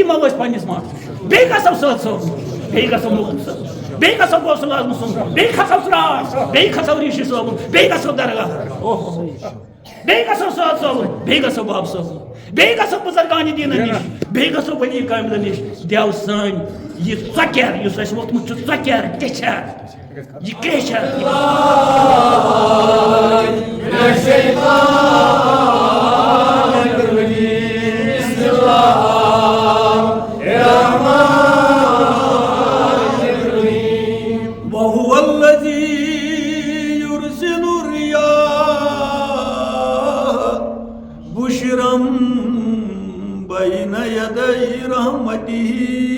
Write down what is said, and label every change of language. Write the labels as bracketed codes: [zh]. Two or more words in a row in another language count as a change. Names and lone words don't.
[ks] یِمو أسۍ پننِس مانس بیٚیہِ گژھو سۭتۍ صٲبُن بیٚیہِ گژھو مولوی صٲب بیٚیہِ گژھو غوث اعظم صٲبُن بیٚیہِ کھسو ژرٛاش بیٚیہِ کھسو ریٖشی صٲبُن بیٚیہِ گژھو درگاہ بیٚیہِ گژھو سعد صٲبُن بیٚیہِ گژھو باب صٲبُن بیٚیہِ گژھو بُزرگانہِ دیٖنن نِش بیٚیہِ گژھو ؤلی کاملن نِش دیو سٲنۍ یہِ ژۄکیر یُس اَسہِ ووٚتھمُت چھُ ژۄکیر ٹیٚچھر یہِ کرٛیچھر [ar] وهو الذي يرسل الرياح بشرا بين يدي رحمته